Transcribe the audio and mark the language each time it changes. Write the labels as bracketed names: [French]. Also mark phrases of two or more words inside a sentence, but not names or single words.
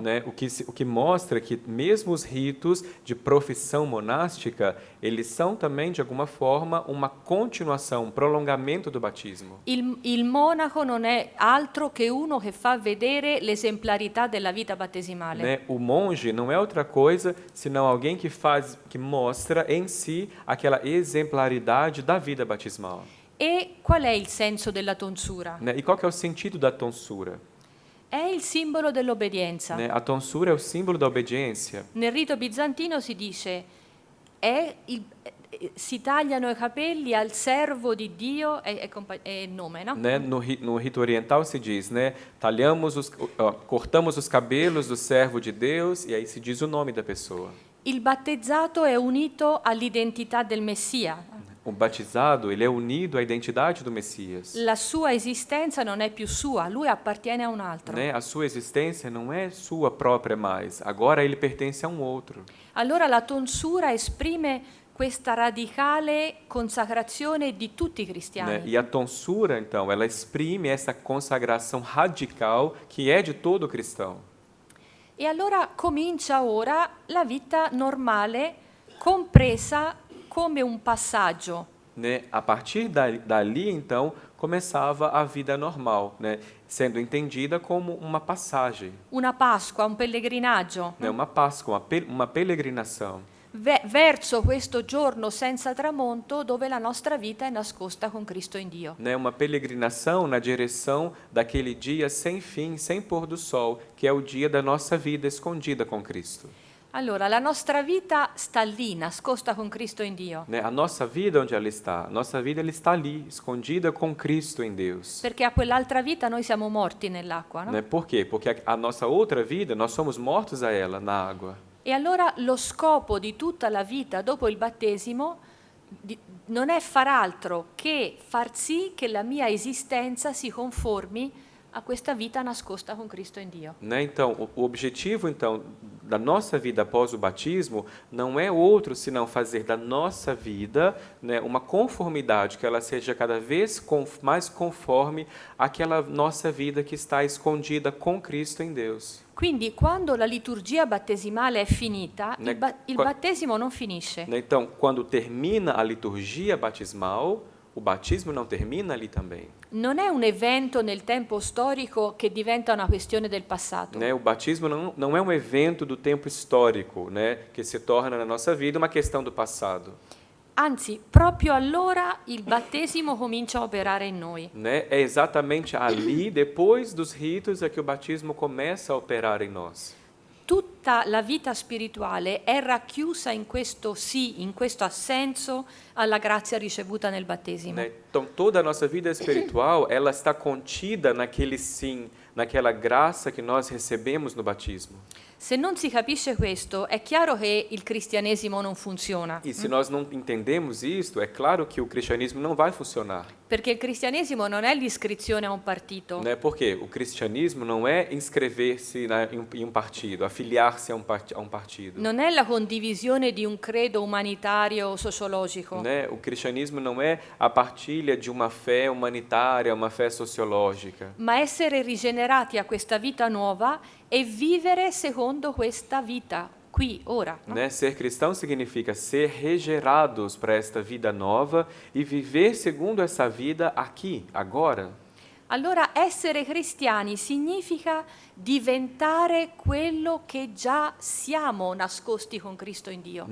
[Portuguese] Né? O que mostra que mesmo os ritos de profissão monástica, eles são também, de alguma forma, uma continuação, um prolongamento do batismo. [Italian] Il monaco non è altro che uno che fa vedere l'esemplarità della vita battesimale. [Portuguese] Né? O monge não é outra coisa senão alguém que mostra em si aquela exemplaridade da vida batismal. [Italian] E qual è il senso della tonsura? [Portuguese] Né? E qual que é o sentido da tonsura? [Italian] È il simbolo dell'obbedienza. [Portuguese] Né? A tonsura é o símbolo da obediência. [Italian] Nel rito bizantino si dice si tagliano i capelli al servo di Dio è il nome, no? [Portuguese] Né? No rito oriental se diz, né? Cortamos os cabelos do servo de Deus e aí se diz o nome da pessoa. [Italian] Il battezzato è unito all'identità del Messia. [Portuguese] O batizado, ele é unido à identidade do Messias. [Italian] La sua esistenza non è più sua, lui appartiene a un altro. [Portuguese] Né? A sua existência não é sua própria mais, agora ele pertence a um outro. [Italian] Allora la tonsura esprime questa radicale consacrazione di tutti i cristiani. [Portuguese] Né? E a tonsura, então, ela exprime essa consagração radical que é de todo cristão. [Italian] E allora comincia ora la vita normale, compresa come un passaggio. [Portuguese] Né? A partir dali, então, começava a vida normal, né? Sendo entendida como uma passagem, [Italian] Una Pasqua, un pellegrinaggio, [Portuguese] né? Uma Páscoa, uma peregrinação, [Italian] verso questo giorno senza tramonto dove la nostra vita è nascosta con Cristo in Dio. [Portuguese] né? Uma peregrinação na direção daquele dia sem fim, sem pôr do sol, que é o dia da nossa vida escondida com Cristo. [Italian] Allora, la nostra vita sta lì, nascosta con Cristo in Dio, [Portuguese] Né? A nossa vida, onde ela está? A nossa vida ela está ali, escondida com Cristo em Deus. [Italian] perché a quell'altra vita noi siamo morti nell'acqua, no? [Portuguese] Né? Por quê? Porque a nossa outra vida, nós somos mortos a ela na água. [Italian] E allora lo scopo di tutta la vita dopo il battesimo non è far altro che far sì che la mia esistenza si conformi a questa vita nascosta con Cristo in Dio. [Portuguese] Né? Então, o objetivo então da nossa vida após o batismo não é outro senão fazer da nossa vida, né, uma conformidade, que ela seja cada vez mais conforme àquela nossa vida que está escondida com Cristo em Deus. [Italian] Quindi quando la liturgia battesimale è finita, il battesimo non finisce. [Portuguese] Né? Então, quando termina a liturgia batismal, o batismo não termina ali também. [Italian] Non è un evento nel tempo storico che diventa una questione del passato. [Portuguese] Né? O batismo não é um evento do tempo histórico, né, que se torna na nossa vida uma questão do passado. [Italian] Anzi, proprio allora il battesimo comincia a operare in noi. [Portuguese] Né? É exatamente ali, depois dos ritos, é que o batismo começa a operar em nós. [Italian] Tutta la vita spirituale è racchiusa in questo sì, in questo assenso alla grazia ricevuta nel battesimo. [Portuguese] Né? Então, toda a nossa vida espiritual, ela está contida naquele sim, naquela graça que nós recebemos no batismo. [Italian] Se non si capisce questo, è chiaro che il cristianesimo non funziona. [Portuguese] E se nós não entendemos isto, é claro que o cristianismo não vai funcionar. [Italian] Perché il cristianesimo non è l'iscrizione a un partito. [Portuguese] Né? Porque o cristianismo não é inscrever-se em um partido, afiliar-se a um partido. [Italian] Non è la condivisione di un credo umanitario o sociologico. [Portuguese] Né? O cristianismo não é a partilha de uma fé humanitária, uma fé sociológica. [Italian] Ma essere rigenerati a questa vita nuova e vivere secondo questa vita, qui, ora. No? [Portuguese] Né? Ser cristão significa ser regerados para esta vida nova e viver segundo essa vida aqui, agora. [Italian] Allora essere cristiani significa diventare quello che già siamo nascosti con Cristo in Dio.